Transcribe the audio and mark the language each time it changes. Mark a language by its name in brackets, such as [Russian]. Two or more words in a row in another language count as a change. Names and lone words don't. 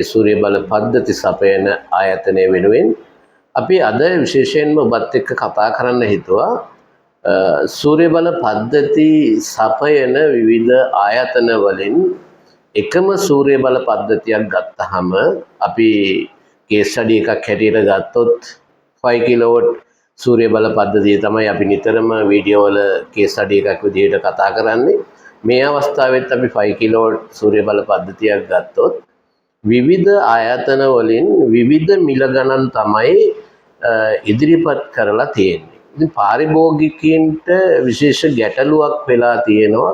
[Sinhala] සූර්ය බල පද්ධති සපයන ආයතනය වෙනුවෙන් අපි අද විශේෂයෙන්ම ඔබත් එක්ක කතා කරන්න හිතුවා සූර්ය බල පද්ධති සපයන විවිධ ආයතන වලින් එකම සූර්ය බල පද්ධතියක් ගත්තහම අපි [English] case study [Sinhala] එකක් හැටියට ගත්තොත් 5 kilowatt සූර්ය බල පද්ධතිය තමයි අපි නිතරම වීඩියෝ වල [English] case study [Sinhala] එකක් විදිහට කතා කරන්නේ. මේ අවස්ථාවෙත් අපි 5 kilowatt සූර්ය බල පද්ධතියක් ගත්තොත් විවිධ ආයතන වලින් විවිධ මිල ගණන් තමයි ඉදිරිපත් කරලා තියෙන්නේ. ඉතින් පාරිභෝගිකයින්ට විශේෂ ගැටලුවක් වෙලා තියෙනවා.